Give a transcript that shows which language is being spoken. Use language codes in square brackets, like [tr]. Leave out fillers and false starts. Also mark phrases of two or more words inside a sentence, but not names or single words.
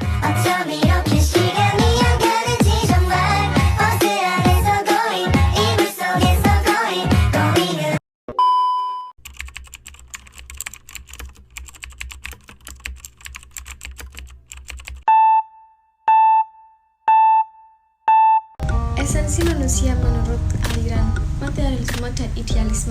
[ko] 어쩜 이렇게 시간이 안 가는지 정말 버스 안에서 going 이불 속에서 going [id] Esensi manusia menurut aliran materialisme dan idealisme.